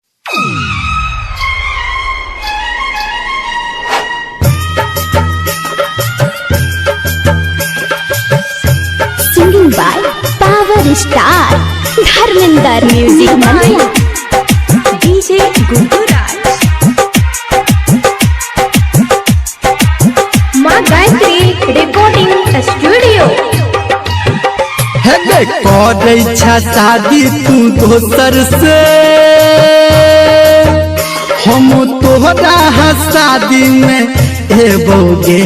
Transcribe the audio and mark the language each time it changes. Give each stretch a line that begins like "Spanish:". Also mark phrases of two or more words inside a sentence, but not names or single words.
English: Singing by Power Star Dharminder Music Mania DJ Gundu Raj माँ गायत्री रिकॉर्डिंग स्टूडियो।
Bhojpuri: करे इच्छा शादी तू दोसर से हम तोहरा शादी में एबोगे।